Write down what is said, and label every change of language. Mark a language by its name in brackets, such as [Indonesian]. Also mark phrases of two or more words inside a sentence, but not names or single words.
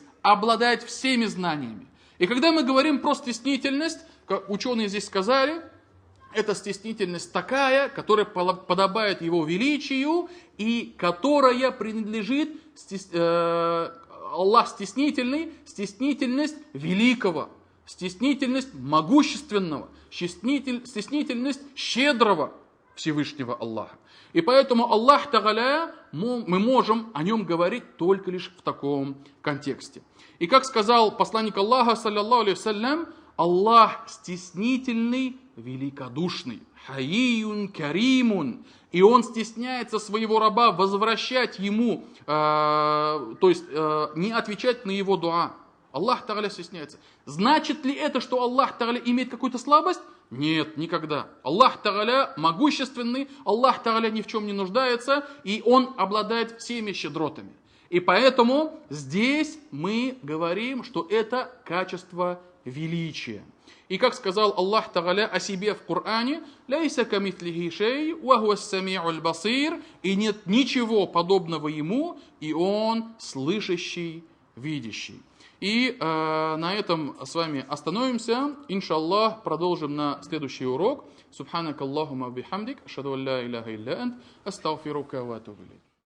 [Russian] Обладает всеми знаниями. И когда мы говорим про стеснительность, как ученые здесь сказали, это стеснительность такая, которая подобает его величию и которая принадлежит, Аллах стеснительный, стеснительность великого, стеснительность могущественного, стеснительность щедрого Всевышнего Аллаха. И поэтому Аллах Тааля, мы можем о нем говорить только лишь в таком контексте. И как сказал посланник Аллаха, [Arabic] صلى الله عليه وسلم, [Russian] Аллах стеснительный, великодушный, [Arabic] حيي كريم. [Russian] И он стесняется своего раба возвращать ему, то есть не отвечать на его дуа. Аллах Тааля стесняется. Значит ли это, что Аллах Тааля имеет какую-то слабость? Нет, никогда. Аллах Тааля могущественный, Аллах Тааля ни в чем не нуждается, и Он обладает всеми щедротами. И поэтому здесь мы говорим, что это качество величия. И как сказал Аллах Тааля о себе в Коране, [Arabic] «ليس كمثله شيء وهو السميع البصير», [Russian] и нет ничего подобного Ему, и Он слышащий, видящий. И на этом с вами остановимся. Иншаллах, продолжим на следующий урок. [Arabic] سبحانك اللهم وبحمدك، أشهد أن لا إله إلا أنت، أستغفرك وأتوب إليك.